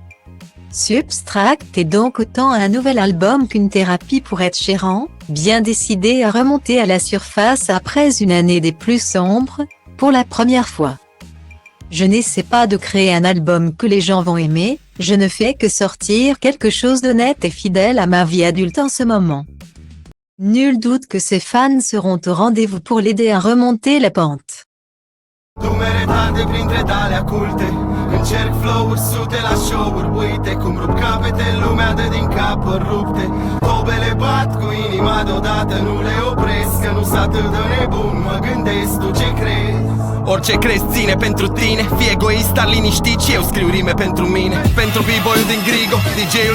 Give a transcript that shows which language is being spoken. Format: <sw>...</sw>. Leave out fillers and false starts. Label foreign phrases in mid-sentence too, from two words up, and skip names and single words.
<fr>Substract est donc autant un nouvel album qu'une thérapie pour Ed Sheeran, bien décidé à remonter à la surface après une année des plus sombres, pour la première fois. Je n'essaie pas de créer un album que les gens vont aimer, je ne fais que sortir quelque chose d'honnête et fidèle à ma vie adulte en ce moment. Nul doute que ses fans seront au rendez-vous pour l'aider à remonter la pente.</fr> <ro>Numeretate printre tale aculte Încerc flow-uri sute la show-uri Uite cum rup capete, lumea dă din cap rupte Tobele bat cu inima deodată Nu le opresc, că nu-s atât de nebun Mă gândesc, tu ce crezi? Orice crezi ține pentru tine Fii egoist, dar liniștit și eu scriu rime pentru mine Pentru b-boy-ul din Grigo, DJ-ul</ro>